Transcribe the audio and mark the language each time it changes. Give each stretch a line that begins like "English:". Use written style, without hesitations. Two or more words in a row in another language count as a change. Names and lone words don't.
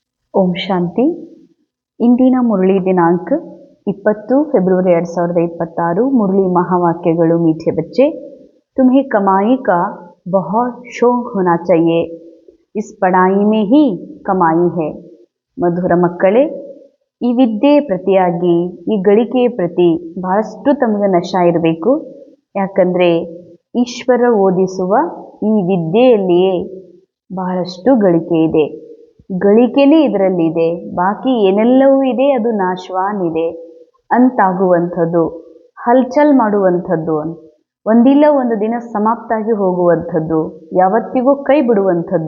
Kannada: ಓಂ ಶಾಂತಿ. ಇಂದಿನ ಮುರಳಿ ದಿನಾಂಕ 20 ಫೆಬ್ರವರಿ 2026. मुरली महावाक्यಗಳು.
Hindi: मीठे बच्चे, तुम्हें कमाई का बहुत शौक होना चाहिए, इस पढ़ाई में ही कमाई है.
Kannada: ಮಧುರ ಮಕ್ಕಳೇ, ಈ ವಿದ್ಯೆ ಪ್ರತಿಯಾಗಿ ಈ ಗಳಿಕೆಯ ಪ್ರತಿ ಬಹಳಷ್ಟು ತಮಗೆ ನಶ ಇರಬೇಕು. ಯಾಕಂದರೆ ಈಶ್ವರ ಓದಿಸುವ ಈ ವಿದ್ಯೆಯಲ್ಲಿಯೇ ಬಹಳಷ್ಟು ಗಳಿಕೆ ಇದೆ. ಗಳಿಕೆನೇ ಇದರಲ್ಲಿದೆ, ಬಾಕಿ ಏನೆಲ್ಲವೂ ಇದೆ ಅದು ನಾಶವಾನಿದೆ ಅಂತಾಗುವಂಥದ್ದು, ಹಲ್ಚಲ್ ಮಾಡುವಂಥದ್ದು, ಒಂದಿಲ್ಲ ಒಂದು ದಿನ ಸಮಾಪ್ತಾಗಿ ಹೋಗುವಂಥದ್ದು, ಯಾವತ್ತಿಗೂ ಕೈ ಬಿಡುವಂಥದ್ದು.